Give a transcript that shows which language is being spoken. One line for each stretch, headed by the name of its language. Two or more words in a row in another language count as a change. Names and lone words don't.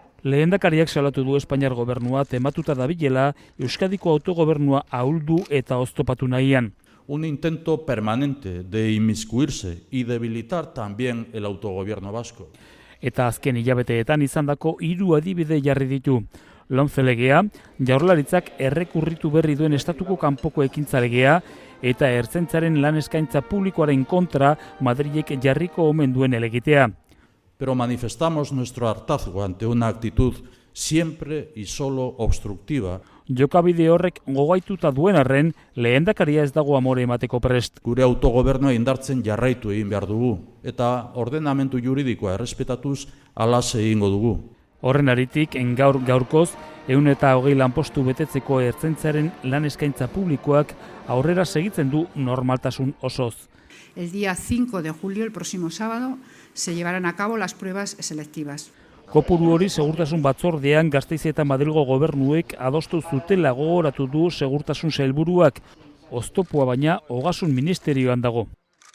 Basque: Lehendakariak salatu du Espainiar gobernua tematuta dabilela Euskadiko autogobernua ahuldu eta oztopatu nahian.
Spanish: Un intento permanente de inmiscuirse y debilitar también el autogobierno vasco.
Basque: Eta azken hilabeteetan izandako 3 adibide jarri ditu. Lomce legea, Jaurlaritzak errekurritu berri duen estatuko kanpoko ekintza legea eta ertzaintzaren lan eskaintza publikoaren kontra Madrilek jarriko omen duen helegitea.
Spanish: Pero manifestamos nuestro hartazgo ante una actitud siempre y solo obstructiva.
Basque: Jokabide horrek gogaituta duen arren, lehendakaria ez dago amore emateko prest. Gure autogobernua indartzen jarraitu egin behar dugu, eta ordenamendu juridikoa errespetatuz halaxe egingo dugu. Horren aritik, gaurkoz, 120 lanpostu betetzeko ertzaintzaren lan eskaintza publikoak aurrera segitzen du normaltasun osoz.
Spanish: El día 5 de julio, el próximo sábado, se llevarán a cabo las pruebas selectivas.
Basque: Kopuru hori segurtasun batzordean Gasteiz eta Madrilgo gobernuek adostu zutela gogoratu du segurtasun sailburuak. Oztopua baina Ogasun ministerioan dago.